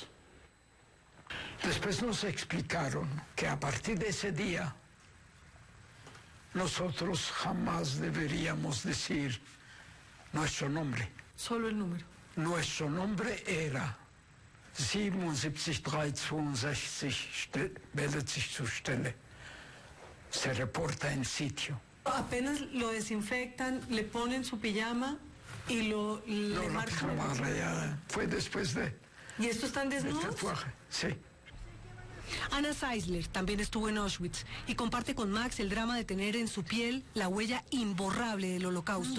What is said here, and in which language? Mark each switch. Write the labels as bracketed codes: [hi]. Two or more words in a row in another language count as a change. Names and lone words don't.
[es] Después nos explicaron que a partir de ese día nosotros jamás deberíamos decir nuestro nombre. Solo el número. Nuestro nombre era 77362, [de] meldet sich zur Stelle. [es] Se reporta en sitio. Apenas lo desinfectan, le ponen su pijama y No, la pijama rayada. Fue después de... ¿Y esto están del desnudos? tatuaje, sí. Anna Seisler también estuvo en Auschwitz y comparte con Max el drama de tener en su piel la huella imborrable del holocausto.